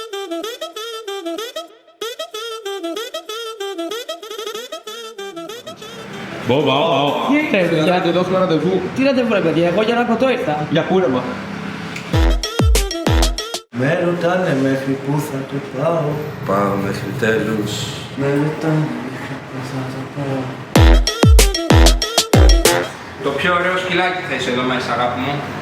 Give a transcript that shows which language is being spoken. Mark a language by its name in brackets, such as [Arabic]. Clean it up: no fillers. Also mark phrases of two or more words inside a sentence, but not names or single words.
[Spanish] Bă, ba, Tirate dos horas de fútbol. Tírate fuera, que [Greek] εγώ για να κοτώ ήρθα. Για κούρεμα. Με ρωτάνε μέχρι πού θα το πάω. Πάω μέχρι τέλους. Με ρωτάνε μέχρι πού θα το πάω. Το πιο ωραίο σκυλάκι θες εδώ μέσα, αγάπη μου.